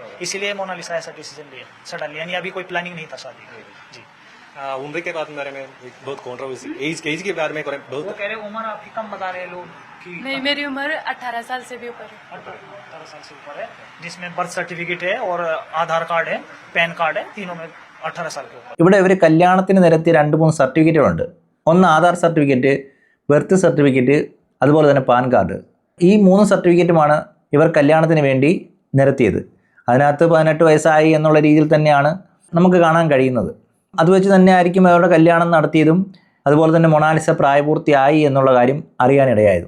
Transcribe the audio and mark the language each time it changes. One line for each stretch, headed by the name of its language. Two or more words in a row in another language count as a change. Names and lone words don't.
Hindi: इसीलिए मोनालिसा ऐसा डिसीजन लिया सडनली. यानी अभी कोई प्लानिंग नहीं था शादी जी. उम्र के बारे में बहुत कंट्रोवर्सी, एज के बारे में बहुत वो कह रहे उम्र आपकी कम बता रहे लोग कि नहीं, मेरी उम्र 18 साल से भी ऊपर है. 18 साल से ऊपर है, जिसमें
English: birth certificate
Hindi: है और आधार कार्ड है, पैन कार्ड है, तीनों में 18 साल के ऊपर.
Malayalam: ഇവിടെ ഇവർ കല്യാണത്തിന് നിരത്തിയ 2-3 സർട്ടിഫിക്കറ്റുകളുണ്ട്. ഒന്ന് ആധാർ സർട്ടിഫിക്കറ്റ്,
English: birth certificate,
Malayalam: അതുപോലെ തന്നെ പാൻ കാർഡ്. ഈ 3 സർട്ടിഫിക്കറ്റുമാണ് ഇവർ കല്യാണത്തിന് വേണ്ടി നിരത്തിയത്. അതിനകത്ത് 18 വയസ്സായി എന്നുള്ള രീതിയിൽ തന്നെയാണ് നമുക്ക് കാണാൻ കഴിയുന്നത്. അത് വെച്ച് തന്നെ ആയിരിക്കും അവരുടെ കല്യാണം നടത്തിയതും അതുപോലെ തന്നെ മൊണാലിസ പ്രായപൂർത്തിയായി എന്നുള്ള കാര്യം അറിയാനിടയായതും.